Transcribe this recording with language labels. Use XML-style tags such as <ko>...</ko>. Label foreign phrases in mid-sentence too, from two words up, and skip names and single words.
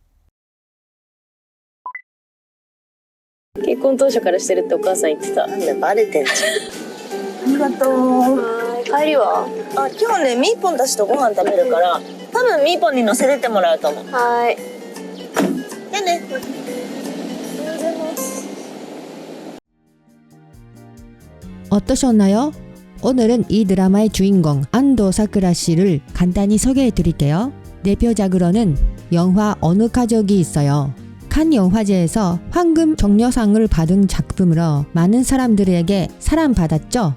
<ja>結婚当初からしてるってお母さん言ってた。なんでバレてんじゃん。ありがとう。はーい。帰りは？あ、今日ね、みーぽんたちとご飯食べるから、多分みーぽんに乗せてってもらうと思う。はーい。じゃあね。</ja> <ko>어떠셨나요? 오늘은 이 드라마의 주인공 안도 사쿠라 씨를 간단히 소개해 드릴게요. 대표작으로는 영화 어느 가족이 있어요. 칸 영화제에서 황금 종려상을 받은 작품으로 많은 사람들에게 사랑받았죠.</ko>